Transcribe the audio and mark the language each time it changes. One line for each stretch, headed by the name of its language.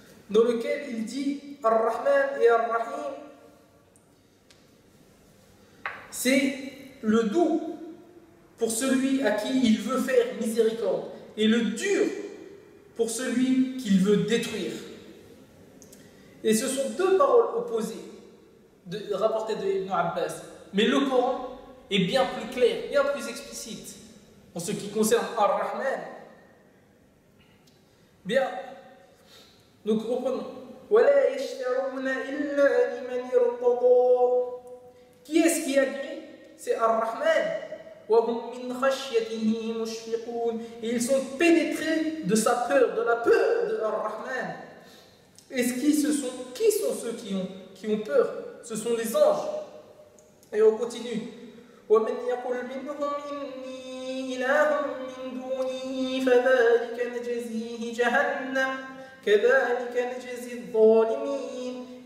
French: Dans lequel il dit Ar-Rahman et Ar-Rahim, c'est le doux pour celui à qui il veut faire miséricorde et le dur pour celui qu'il veut détruire. Et ce sont deux paroles opposées rapportées de Ibn Abbas. Mais le Coran est bien plus clair, bien plus explicite en ce qui concerne Ar-Rahman. Bien, donc reprenons.
Arabic: « وَلَا يَشْتَرُونَ إِلَّا لِمَنْ يَرْتَضَى » Qui est-ce qui agrée?
French: C'est Ar-Rahman. «
Arabic: وَهُمْ مِنْ خَشْيَتِهِ مُشْفِقُونَ
French: » Et ils sont pénétrés de sa peur, de la peur de Ar-Rahman. Et qui sont ceux qui ont peur? Ce sont les anges. Et on continue.
Arabic: وَمَنْ يَقُلْ مِنْهُمْ إِنِّي إِلَهٌ مِنْ دُونِهِ فَذَلِكَ نَجَزِيهِ جَهَنَّمْ كَذَلِكَ نَجَزِي الظَّالِمِينَ.